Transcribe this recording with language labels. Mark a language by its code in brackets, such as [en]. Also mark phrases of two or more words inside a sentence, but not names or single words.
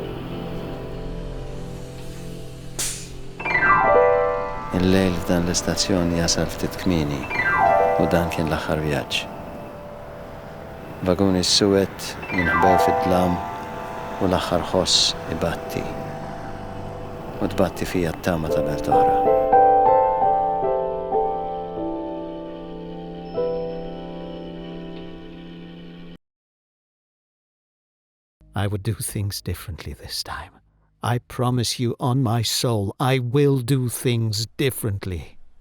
[mt] Il-lejl f'dan l-istazzjon jasal ftit kmieni u dan kien l-aħħar vjaġġ. Vaguni s-suwed jinħbew fid-dlam u l-aħħar ħoss ibatti. U tbatti fija t-tama ta' belt oħra. [en] I would do things differently this time. I promise you on my soul, I will do things differently.